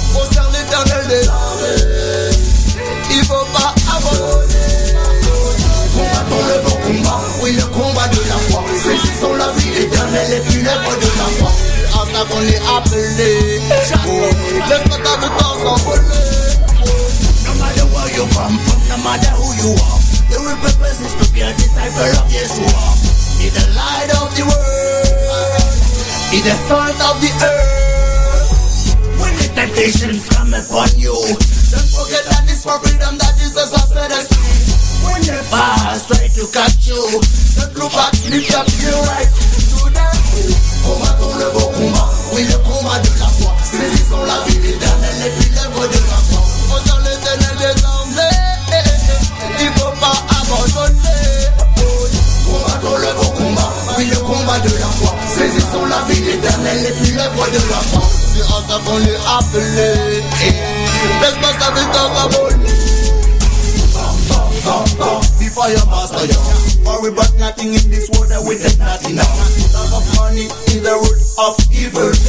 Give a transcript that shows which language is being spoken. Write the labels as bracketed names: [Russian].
[French] Concerne l'éternel des armées, il faut pas abandonner. Combattons le bon combat, oui le combat de la foi. Saisissons la vie éternelle et puis l'œuvre de la foi. C'est à ça qu'on est appelé. Laisse pas ta victoire s'envoler. [English] No matter where you come from, no matter who you are, the real purpose is to be a disciple of Yeshua. Be the light of the world, be the salt of the earth. When the temptations come upon you, don't forget that it's for freedom that Jesus has set us free. When the past try to catch you, don't look back, lift up your right to them. [French] Combattons le bon combat, oui le combat de la foi. Saisissons la vie éternelle et puis l'œuvre de la foi. Osons l'éternel désormais, il faut pas abandonner. Combattons le bon combat, oui le combat de la foi. Saisissons la vie éternelle et puis l'œuvre de la foi. C'est à ça qu'on est appelé. Laisse pas ta victoire s'envoler. [English] The fire master, yo. For we brought nothing in this world that we take nothing out. Love of money is the root of evil.